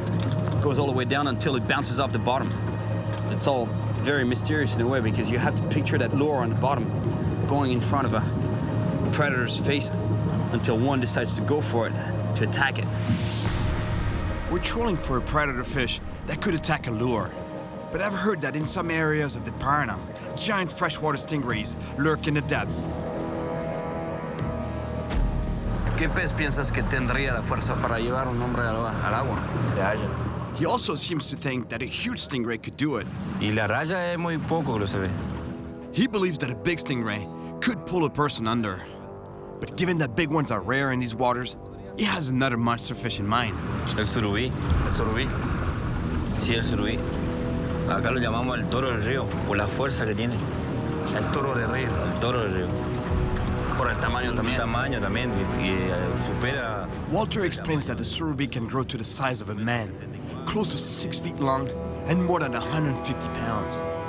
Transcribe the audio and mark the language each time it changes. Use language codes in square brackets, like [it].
[en] It goes all the way down until it bounces off the bottom. It's all very mysterious in a way because you have to picture that lure on the bottom going in front of a predator's face until one decides to go for it, to attack it. We're trolling for a predator fish that could attack a lure. But I've heard that in some areas of the Paraná, giant freshwater stingrays lurk in the depths. [es] ¿Qué pez piensas que tendría la fuerza para llevar un hombre al agua? La raya. [en] He also seems to think that a huge stingray could do it. [es] Y la raya es muy poco que lo se ve. [en] He believes that a big stingray could pull a person under. But given that big ones are rare in these waters, he has another monster fish in mind. [es] El surubí. El surubí. Sí, el surubí. Acá lo llamamos el toro del río, por la fuerza que tiene. El toro de río. El toro del río. Por el tamaño también. El tamaño también, supera. [en] Walter explains that the surubí can grow to the size of a man, close to 6 feet long and more than 150 pounds.